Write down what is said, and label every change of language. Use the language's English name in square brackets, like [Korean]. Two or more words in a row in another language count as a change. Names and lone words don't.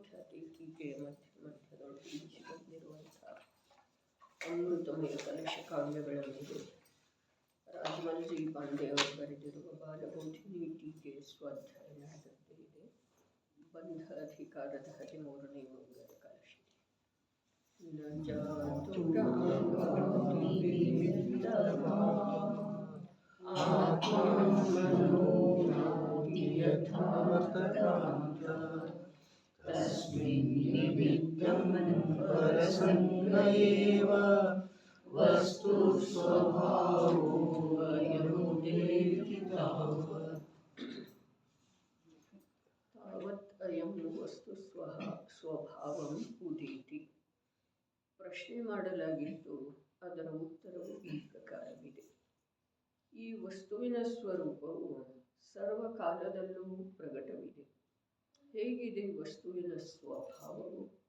[Kannada] ಟೀಕೆ ಮಧ್ಯದೊಳಗೆ ಈಚೆ ಬಂದಿರುವಂಥ ಅಮೃತಮಯ ಕಲಶ ಕಾವ್ಯಗಳ ಮೇಲೆ ರಾಜಮಲ್ಜಿ ಪಾಂಡೆ ಅವರು ಬರೆದಿರುವ ಬಾಲಬೋಧಿನಿ ಟೀಕೆ ಸ್ವಾಧ್ಯಾಯನಾದದ್ದೇ ಇದೆ. ಬಂಧ ಅಧಿಕಾರದ 13ನೇ ಮಂಗಲ ಕಲಶ. [Sanskrit] ನ ಜಾತು तस्मिन् निमित्तं परसंग एव वस्तु स्वभावो अयमुदेति तावत्. ತಾವತ್ ಅಯಂ ವಸ್ತು ಸ್ವಭಾವಂ ಉದೇತಿ. [Kannada] ಪ್ರಶ್ನೆ ಮಾಡಲಾಗಿದ್ದು ಅದರ ಉತ್ತರವು ಈ ಪ್ರಕಾರವಿದೆ. ಈ ವಸ್ತುವಿನ ಸ್ವರೂಪವು ಸರ್ವಕಾಲದಲ್ಲೂ ಪ್ರಕಟವಿದೆ. ಹೇಗಿದೆ ವಸ್ತುವಿನ ಸ್ವಭಾವವು?